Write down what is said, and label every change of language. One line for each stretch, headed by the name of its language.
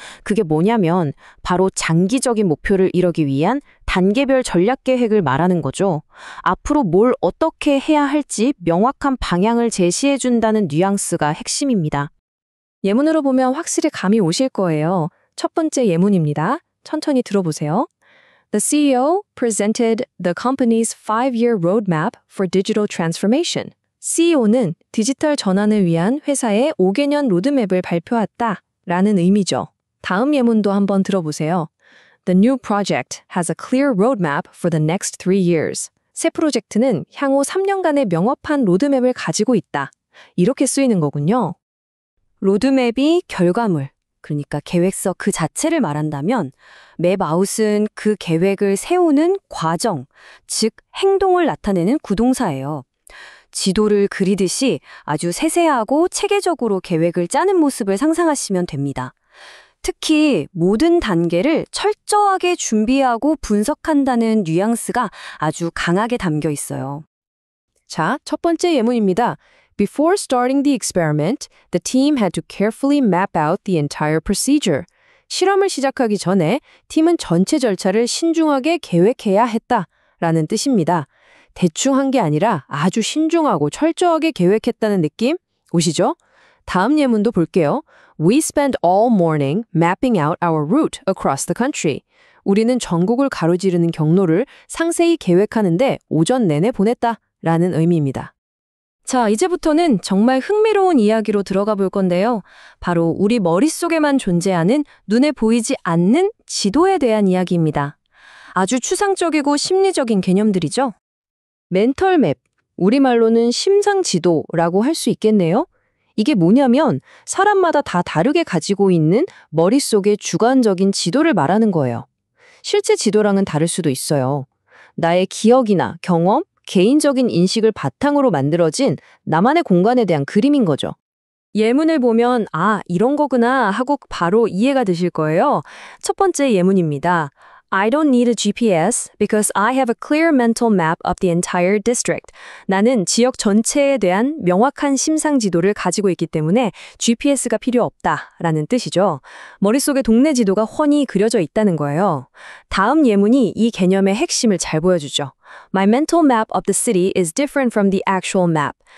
Korean: 그게 뭐냐면 바로 장기적인 목표를 이루기 위한 단계별 전략 계획을 말하는 거죠. 앞으로 뭘 어떻게 해야 할지 명확한 방향을 제시해 준다는 뉘앙스가 핵심입니다. 예문으로 보면 확실히 감이 오실 거예요. 첫 번째 예문입니다. 천천히 들어보세요.
English: The CEO presented the company's 5-year roadmap for digital transformation.
Korean: CEO는 디지털 전환을 위한 회사의 5개년 로드맵을 발표했다 라는 의미죠. 다음 예문도 한번 들어보세요.
English: The new project has a clear roadmap for the next 3 years.
Korean: 새 프로젝트는 향후 3년간의 명확한 로드맵을 가지고 있다. 이렇게 쓰이는 거군요. 로드맵이 결과물, 그러니까 계획서 그 자체를 말한다면 맵아웃은 그 계획을 세우는 과정, 즉 행동을 나타내는 구동사예요. 지도를 그리듯이 아주 세세하고 체계적으로 계획을 짜는 모습을 상상하시면 됩니다. 특히 모든 단계를 철저하게 준비하고 분석한다는 뉘앙스가 아주 강하게 담겨 있어요. 자, 첫 번째 예문입니다.
English: Before starting the experiment, the team had to carefully map out the entire procedure.
Korean: 실험을 시작하기 전에 팀은 전체 절차를 신중하게 계획해야 했다라는 뜻입니다. 대충 한 게 아니라 아주 신중하고 철저하게 계획했다는 느낌 오시죠? 다음 예문도 볼게요.
English: We spent all morning mapping out our route across the country.
Korean: 우리는 전국을 가로지르는 경로를 상세히 계획하는데 오전 내내 보냈다라는 의미입니다. 자, 이제부터는 정말 흥미로운 이야기로 들어가 볼 건데요. 바로 우리 머릿속에만 존재하는 눈에 보이지 않는 지도에 대한 이야기입니다. 아주 추상적이고 심리적인 개념들이죠. 멘털맵, 우리말로는 심상지도라고 할 수 있겠네요. 이게 뭐냐면 사람마다 다 다르게 가지고 있는 머릿속의 주관적인 지도를 말하는 거예요. 실제 지도랑은 다를 수도 있어요. 나의 기억이나 경험, 개인적인 인식을 바탕으로 만들어진 나만의 공간에 대한 그림인 거죠. 예문을 보면 아, 이런 거구나 하고 바로 이해가 되실 거예요. 첫 번째 예문입니다.
English: I don't need a GPS because I have a clear mental map of the entire district.
Korean: 나는 지역 전체에 대한 명확한 심상 지도를 가지고 있기 때문에 GPS가 필요 없다라는 뜻이죠. 머릿속에 동네 지도가 훤히 그려져 있다는 거예요. 다음 예문이 이 개념의 핵심을 잘 보여주죠.
English: My mental map of the city is different from the actual map.